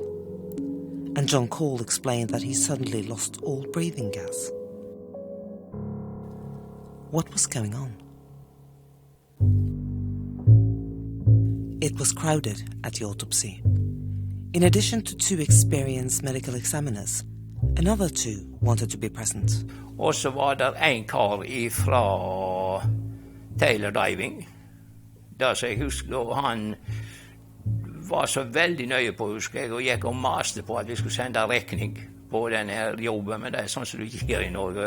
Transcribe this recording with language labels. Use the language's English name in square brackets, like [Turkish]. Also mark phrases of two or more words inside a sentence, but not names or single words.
[English] And John Call explained that he suddenly lost all breathing gas. What was going on? It was crowded at the autopsy. In addition to 2 experienced medical examiners, another 2 wanted to be present. [Norwegian] Og så var der en kar fra Taylor Diving. Da så jeg husker, og han var så veldig nøye på, husker jeg, og gikk og maste på at vi skulle sende rekning på denne jobben, men det sånn som du ikke gjør I Norge.